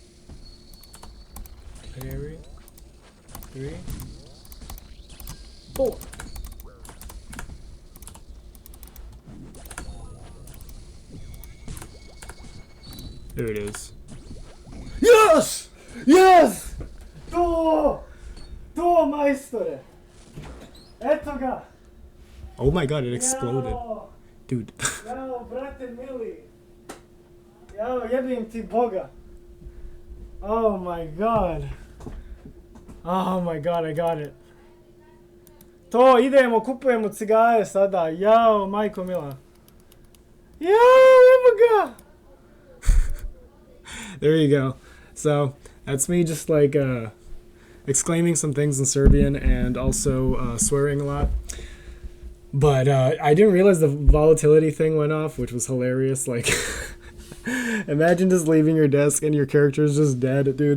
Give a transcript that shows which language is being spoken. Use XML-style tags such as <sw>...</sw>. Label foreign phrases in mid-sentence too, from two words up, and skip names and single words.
<en>Parry. 3, 4. There it is. Yes! Yes!</en> <sr>To majstore! Eto ga!</sr> <en>Oh my god, it exploded. Jao. Dude.</en> <sr>Jao, brate mili. Jao, jebim ti Boga.</sr> <en>Oh my god. Oh my god, I got it.</en> <sr>To, idemo, kupujemo cigaje sada. Jao, majko mila. Jao, evo ga!</sr> <en>There you go. So that's me just like exclaiming some things in Serbian and also swearing a lot. But I didn't realize the volatility thing went off, which was hilarious. Like, imagine just leaving your desk and your character is just dead, dude.</en>